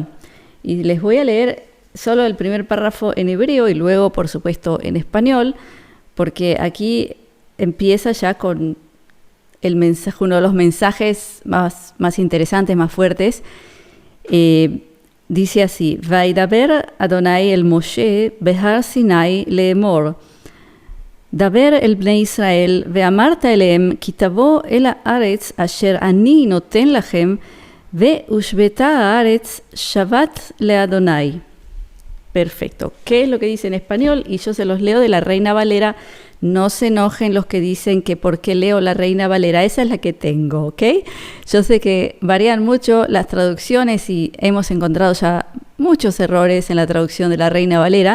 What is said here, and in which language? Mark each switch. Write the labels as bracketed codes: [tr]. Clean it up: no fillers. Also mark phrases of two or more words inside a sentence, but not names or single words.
[es] Y les voy a leer solo el primer párrafo en hebreo y luego, por supuesto, en español, porque aquí empieza ya con el mensaje, uno de los mensajes más interesantes, más fuertes. Dice así: [he] וידבר אדוני אל משה בהר סיני לאמר, דבר אל בני ישראל ואמרת אלהם כי תבאו אל הארץ אשר אני נתן לכם ושבתה הארץ שבת לאדוני. [es] Perfecto. ¿Qué es lo que dice en español? Y yo se los leo de la Reina Valera. No se enojen los que dicen que por qué leo la Reina Valera. Esa es la que tengo, ¿ok? Yo sé que varían mucho las traducciones y hemos encontrado ya muchos errores en la traducción de la Reina Valera.